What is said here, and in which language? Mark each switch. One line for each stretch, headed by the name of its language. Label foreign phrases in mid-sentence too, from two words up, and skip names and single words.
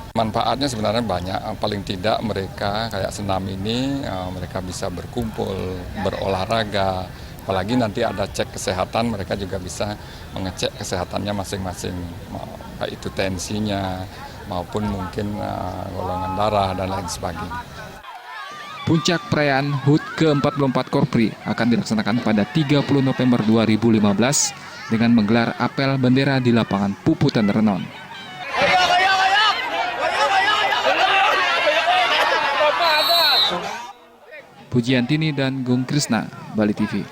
Indonesian: Manfaatnya sebenarnya banyak, paling tidak mereka kayak senam ini mereka bisa berkumpul, berolahraga, apalagi nanti ada cek kesehatan, mereka juga bisa mengecek kesehatannya masing-masing, baik itu tensinya maupun mungkin golongan darah dan lain sebagainya. Puncak perayaan HUT ke-44 Korpri akan dilaksanakan pada 30 November 2015 dengan menggelar apel bendera di lapangan Puputan Renon. Pujiantini dan Gung Krisna, Bali TV.